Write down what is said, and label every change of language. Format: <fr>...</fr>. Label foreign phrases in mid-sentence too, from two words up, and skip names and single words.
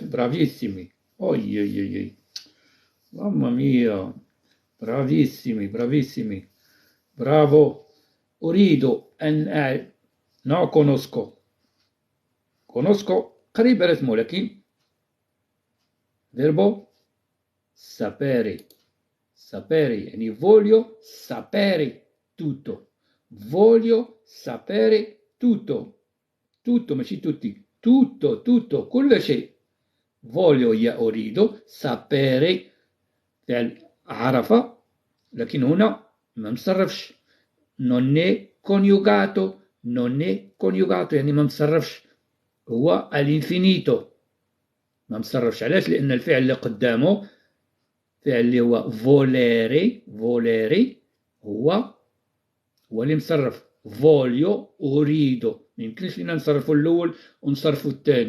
<it>برافيسيمي. أوي أي أي أي mamma mia. bravissimi bravissimi. bravo.</it> <ar>أريد أن أعرف.</ar> <it>no conosco.</it> <ar>كونوسكو قريب على اسمه، لكن</ar> <it>verbo sapere. Sapere</it> <ar>يعني</ar> <it>voglio sapere tutto. voglio sapere tutto. tutto ماشي tutti. tutto</it> <ar>كل شيء. voglio هي أريد، sapere فعل عرف، لكن هنا ما مصرفش.</ar> <it>non è coniugato</it> <ar>يعني ما مصرفش، هو الانفينيتو. ما مصرفش علاش؟ لأن الفعل اللي قدامه فعل اللي هو فوليري هو اللي مصرف. فوليو أريدو، ما يمكنش لينا نصرفو الأول ونصرفو الثاني.</ar>